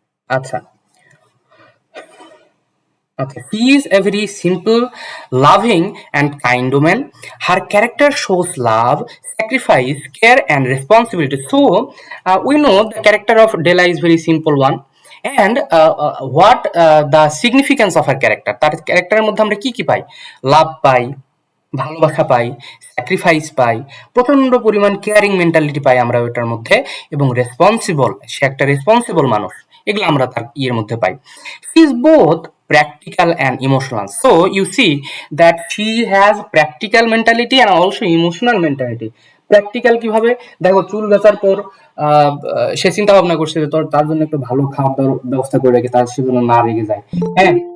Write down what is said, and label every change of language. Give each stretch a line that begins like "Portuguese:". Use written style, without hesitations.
Bangla: আচ্ছা আচ্ছা,
English: he is a very simple, loving and kind woman. Her character shows love, sacrifice, care and responsibility. So we know the character of Della is very simple one. And what the significance of her character,
Bangla: তার ক্যারেক্টারের মধ্যে আমরা কি কি পাই? লাভ পাই, ভালোবাসা পাই, sacrifice পাই, প্রচন্ড পরিমাণ caring mentality পাই আমরা ওইটার মধ্যে, এবং রেসপন্সিবল, সে একটা রেসপন্সিবল মানুষ, এগুলো আমরা তার ইয়ের মধ্যে পাই।
English: He is both practical and emotional. So you see that she has practical mentality and also emotional mentality.
Bangla: Practical কিভাবে? দেখো, চুল বেচার পর সে চিন্তা ভাবনা করছে যে তার জন্য একটু ভালো খাওয়া দাওয়ার ব্যবস্থা করে রেখে তার সে যেন না রেগে যায়, হ্যাঁ।